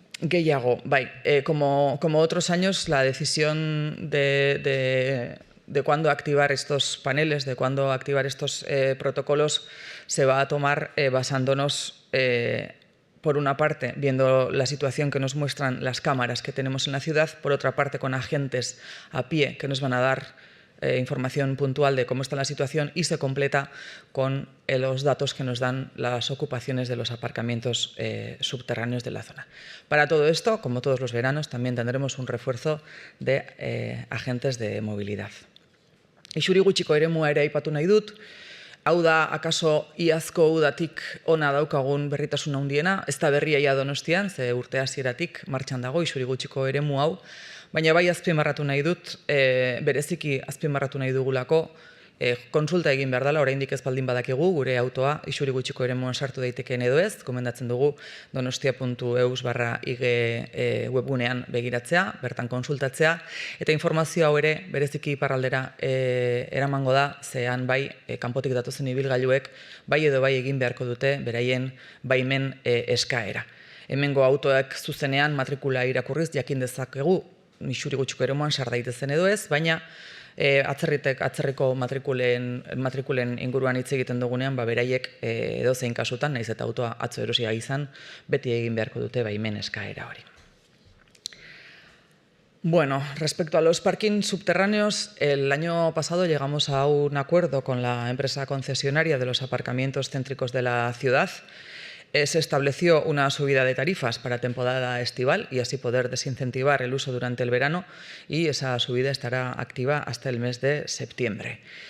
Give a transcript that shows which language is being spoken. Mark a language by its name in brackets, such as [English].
[Basque] Gehiago, [Spanish] como otros años, la decisión de cuándo activar estos paneles, de cuándo activar estos protocolos, se va a tomar basándonos, por una parte, viendo la situación que nos muestran las cámaras que tenemos en la ciudad, por otra parte, con agentes a pie que nos van a dar información puntual de cómo está la situación y se completa con los datos que nos dan las ocupaciones de los aparcamientos subterráneos de la zona. Para todo esto, como todos los veranos, también tendremos un refuerzo de agentes de movilidad. [Basque] Isuri gutxiko eremua ere aipatu nahi dut, hau da, akaso iazko udatik ona daukagun berritasun handiena, ez da berria ia Donostian, ze urte hasieratik martxan dago Isuri gutxiko eremu hau, baina bai azpimarratu nahi dut, bereziki azpimarratu nahi dugulako, konsulta egin behar dela, oraindik ez baldin badakigu, gure autoa Isuri gutxiko eremuan sartu daitekeen edo ez, gomendatzen dugu donostia.eus/ig webgunean begiratzea, bertan konsultatzea, eta informazio hau ere bereziki iparraldera eramango da, zean bai kanpotik datozen ibilgailuek bai edo bai egin beharko dute beraien baimen eskaera. Hemengo autoak zuzenean matrikula irakurriz jakin dezakegu Isuri gutxiko eremuan sar daitezen edo ez, baina atzerriko matrikulen inguruan hitz egiten dugunean, beraiek edozein kasutan, naiz eta autoa atzo erosia izan, beti egin beharko dute baimen eskaera hori. [Spanish] Bueno, respecto a los parkings subterráneos, el año pasado llegamos a un acuerdo con la empresa concesionaria de los aparcamientos céntricos de la ciudad. Se estableció una subida de tarifas para temporada estival y así poder desincentivar el uso durante el verano y esa subida estará activa hasta el mes de septiembre.